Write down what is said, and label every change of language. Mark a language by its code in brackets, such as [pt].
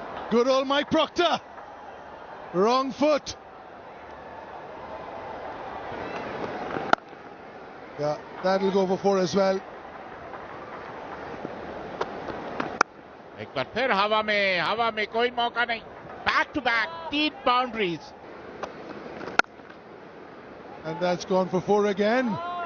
[en] Good old Mike Proctor. Wrong foot. Yeah, that'll go for 4 as well. [hi] एक बार फिर हवा में कोई मौका नहीं. [en] Back to back, deep boundaries. And that's gone for 4 again.